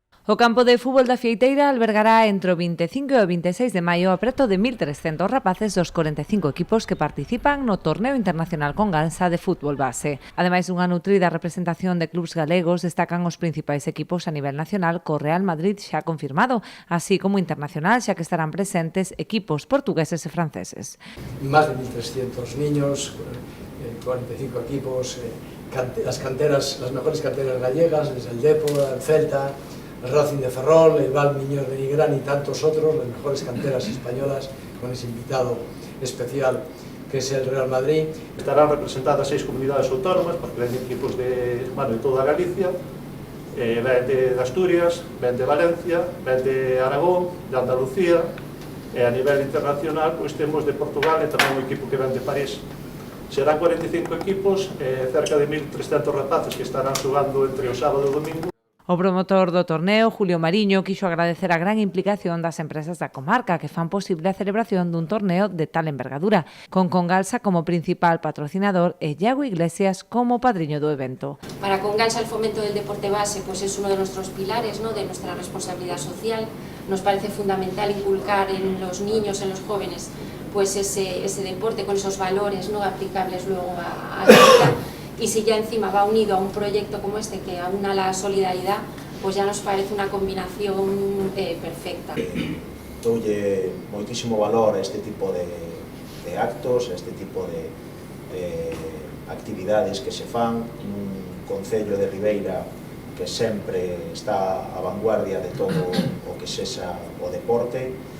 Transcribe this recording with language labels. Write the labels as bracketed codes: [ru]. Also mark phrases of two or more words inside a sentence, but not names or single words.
[gl] O campo de fútbol da Fieiteira albergará entre o 25 e o 26 de maio a preto de 1.300 rapaces dos 45 equipos que participan no Torneo Internacional Congansa de fútbol base. Ademais dunha nutrida representación de clubs galegos, destacan os principais equipos a nivel nacional co Real Madrid xa confirmado, así como internacional, xa que estarán presentes equipos portugueses e franceses. [es] Más de 1.300 niños, 45 equipos, las canteras, las mejores canteras gallegas, desde el Depor, el Celta, el Racing de Ferrol, el Valmiñor de Nigrán y tantos otros, las mejores canteras españolas, con ese invitado especial que es el Real Madrid. [gl] Estarán representadas 6 comunidades autónomas, porque ven equipos de toda Galicia, ven de Asturias, ven de Valencia, ven de Aragón, de Andalucía, e a nivel internacional pois temos de Portugal e tamén un equipo que ven de París. Serán 45 equipos, cerca de 1.300 rapaces que estarán xogando entre o sábado e o domingo. O promotor do torneo, Julio Mariño, quixo agradecer a gran implicación das empresas da comarca que fan posible a celebración dun torneo de tal envergadura, con Congalsa como principal patrocinador e Iago Iglesias como padriño do evento. [es] Para Congalsa el fomento del deporte base pues es uno de nuestros pilares, ¿no?, de nuestra responsabilidad social. Nos parece fundamental inculcar en los niños, en los jóvenes, pues ese deporte con esos valores, ¿no?, aplicables luego a la vida. Y si ya encima va unido a un proyecto como este que aúna la solidaridad, pues ya nos parece una combinación perfecta. [gl] Doulle moitísimo valor a este tipo de actos, a este tipo de actividades que se fan nun concello de Ribeira que sempre está a vanguardia de todo o que sexa o deporte.